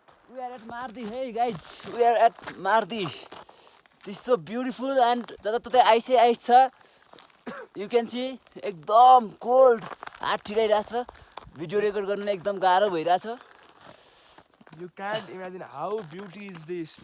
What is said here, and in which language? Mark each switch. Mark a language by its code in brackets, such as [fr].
[en] We are at Mardi, hey guys, we are at Mardi. This is so beautiful and [ne] जताततै आइसै ice छ [en] you can see [ne] एकदम cold हात ठिराइरहेछ video record गर्न एकदम गाह्रो भइरहेछ [en] You can't imagine how beauty is this.